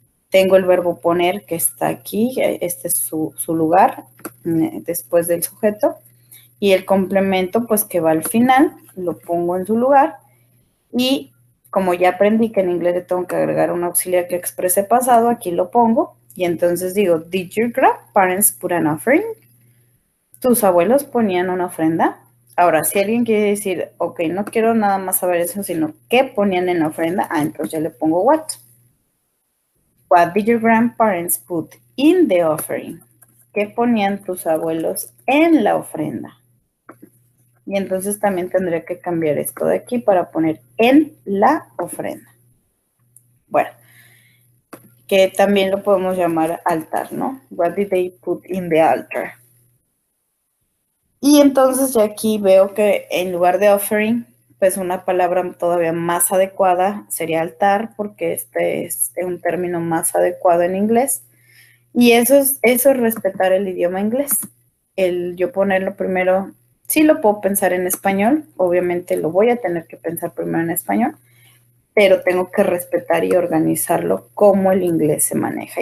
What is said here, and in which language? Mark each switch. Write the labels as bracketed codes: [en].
[es] Tengo el verbo poner, que está aquí, este es su lugar, después del sujeto. Y el complemento, pues que va al final, lo pongo en su lugar. Y como ya aprendí que en inglés le tengo que agregar un auxiliar que exprese pasado, aquí lo pongo. Y entonces digo, [en] did your grandparents put an offering? [es] ¿Tus abuelos ponían una ofrenda? Ahora, si alguien quiere decir, ok, no quiero nada más saber eso, sino qué ponían en la ofrenda, entonces ya le pongo what. [en] What did your grandparents put in the offering? [es] ¿Qué ponían tus abuelos en la ofrenda? Y entonces también tendré que cambiar esto de aquí para poner en la ofrenda. Bueno, que también lo podemos llamar altar, ¿no? [en] What did they put in the altar? [es] Y entonces ya aquí veo que en lugar de offering, pues una palabra todavía más adecuada sería altar, porque este es un término más adecuado en inglés. Y eso es respetar el idioma inglés. El yo ponerlo primero, sí lo puedo pensar en español, obviamente lo voy a tener que pensar primero en español, pero tengo que respetar y organizarlo como el inglés se maneja.